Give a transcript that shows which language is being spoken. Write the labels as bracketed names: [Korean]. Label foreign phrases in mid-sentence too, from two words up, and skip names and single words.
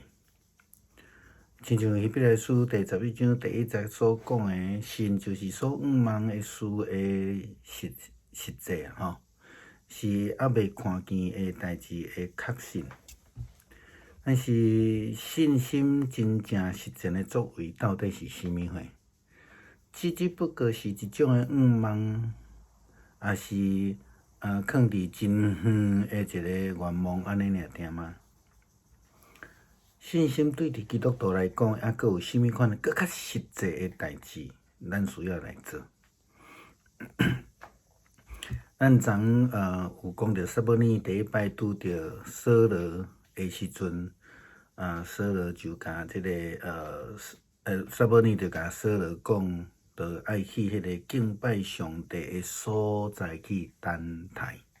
[Min Nan Chinese] 亲像希伯来书第11章第1节所讲的，信就是所仰望的事的实际是还未看见的代志的确信。但是信心真正实践的作为到底是啥物货？只不过是一种的仰望，也是放伫真远的一个愿望安尼尔定吗？信心对伫基督徒来讲，还佫有啥物款佫较实际的代志，咱需要来做。咱昨有讲到撒母耳第一摆拄着扫罗的时阵，扫罗就甲撒母耳就甲扫罗讲，就爱去迄个敬拜上帝的所在去等待。